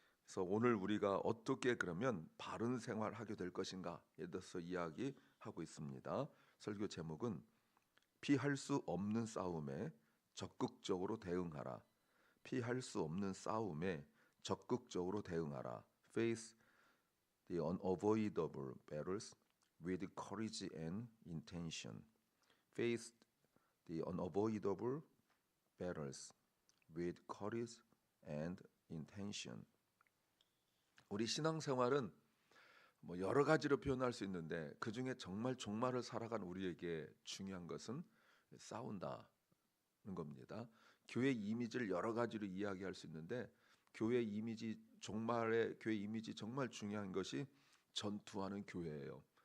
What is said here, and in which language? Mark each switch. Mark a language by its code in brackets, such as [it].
[ko] 그래서 오늘 우리가 어떻게 그러면 바른 생활하게 될 것인가에 대해서 이야기하고 있습니다. 설교 제목은 피할 수 없는 싸움에 적극적으로 대응하라. 피할 수 없는 싸움에 적극적으로 대응하라. [en] Face the unavoidable battles with courage and intention. Face the unavoidable battles with courage and intention. [ko] 우리 신앙생활은 뭐 여러 가지로 표현할 수 있는데 그 중에 정말 종말을 살아간 우리에게 중요한 것은 싸운다는 겁니다. 교회 이미지를 여러 가지로 이야기할 수 있는데 교회 이미지, 종말의 교회 이미지 정말 중요한 것이 전투하는 교회예요.